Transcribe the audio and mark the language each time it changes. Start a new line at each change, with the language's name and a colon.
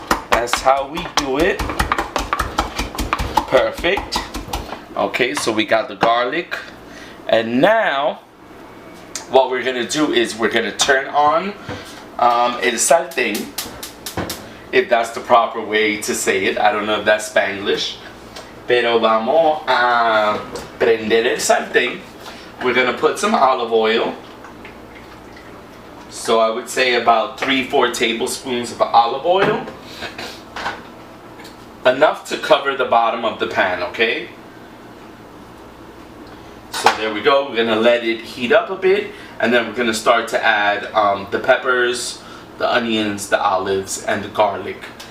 English: That's how we do it. Perfect. Okay, so we got the garlic. And now what we're gonna do is we're gonna turn on
Spanish: el sartén,
English: if that's the proper way to say it. I don't know if that's Spanglish.
Spanish: Pero vamos a prender el sartén.
English: We're going to put some olive oil. So I would say about 3-4 tablespoons of olive oil. Enough to cover the bottom of the pan, okay? So there we go. We're going to let it heat up a bit. And then we're going to start to add the peppers, the onions, the olives, and the garlic.